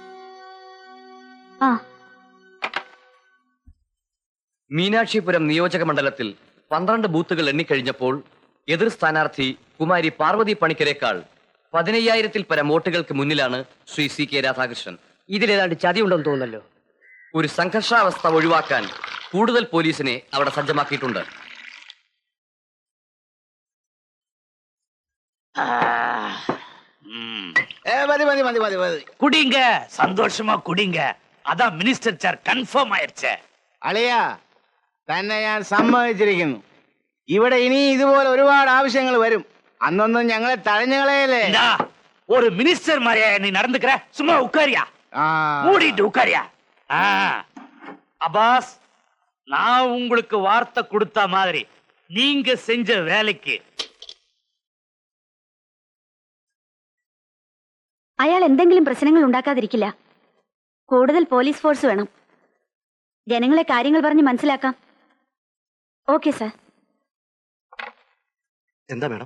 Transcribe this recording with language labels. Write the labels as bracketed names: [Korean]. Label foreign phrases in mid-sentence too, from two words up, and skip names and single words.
[Malayalam] മീനാക്ഷിപുരം നിയോജക മണ്ഡലത്തിൽ 12 ബൂത്തുകൾ എണ്ണിക്കഴിഞ്ഞപ്പോൾ എതിർ സ്ഥാനാർത്ഥി കുമാരി പാർവതി പണിക്കരേക്കാൾ 15,000-ൽ പരം വോട്ടുകൾക്ക് മുന്നിലാണ് ശ്രീ CK രാധാകൃഷ്ണൻ. ഇതിലേതാണ്ട് ചതിയുണ്ടെന്ന് തോന്നുന്നല്ലോ. ഒരു സംഘർഷാവസ്ഥ ഒഴിവാക്കാൻ കൂടുതൽ പോലീസിനെ അവിടെ സജ്ജമാക്കിയിട്ടുണ്ട്. [Tamil] குடிங்க, சந்தோஷமா குடிங்க. அதான் [English] minister chair [Tamil] கன்ஃபார்ம் ஆயிருச்சு. [Malayalam] അളിയാ, തന്നെ ഞാൻ സമ്മതിച്ചിരിക്കുന്നു. ഇവിടെ ഇനി ഇതുപോലെ ഒരുപാട് ആവശ്യങ്ങൾ വരും. അന്നൊന്നും ഞങ്ങളെ തഴഞ്ഞുകളയല്ലേ. [Tamil] ஒரு மினிஸ்டர் மாதிரியா நீ நடந்துக்கிற? சும்மா உட்காரியா, மூடிட்டு உட்காரியா. அப்பாஸ், நான் உங்களுக்கு வார்த்தை கொடுத்த மாதிரி நீங்க செஞ்ச வேலைக்கு [Malayalam] അയാൾ എന്തെങ്കിലും പ്രശ്നങ്ങൾ ഉണ്ടാക്കാതിരിക്കില്ല. കൂടുതൽ പോലീസ് ഫോഴ്സ് വേണം. ജനങ്ങളെ കാര്യങ്ങൾ പറഞ്ഞ് മനസ്സിലാക്കാം. ഓക്കെ സർ. എന്താ മേഡം?